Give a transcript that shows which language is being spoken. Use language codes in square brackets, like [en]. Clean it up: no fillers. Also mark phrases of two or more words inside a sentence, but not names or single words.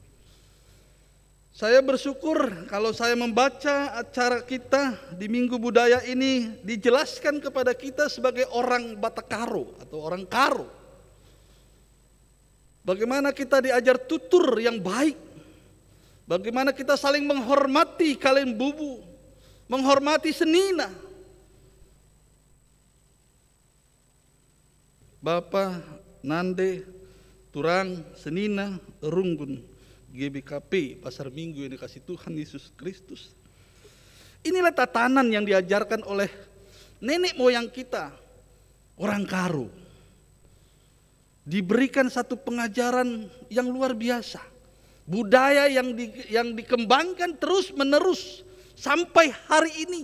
[id] Saya bersyukur kalau saya membaca acara kita di Minggu Budaya ini dijelaskan kepada kita sebagai orang Batak Karo atau orang Karo. Bagaimana kita diajar tutur yang baik. Bagaimana kita saling menghormati kalian bubu, menghormati senina. Bapa, Nande, Turang, Senina, Runggun, GBKP Pasar Minggu yang dikasih Tuhan Yesus Kristus. Inilah tatanan yang diajarkan oleh nenek moyang kita, orang Karo. Diberikan satu pengajaran yang luar biasa. Budaya yang dikembangkan terus menerus sampai hari ini.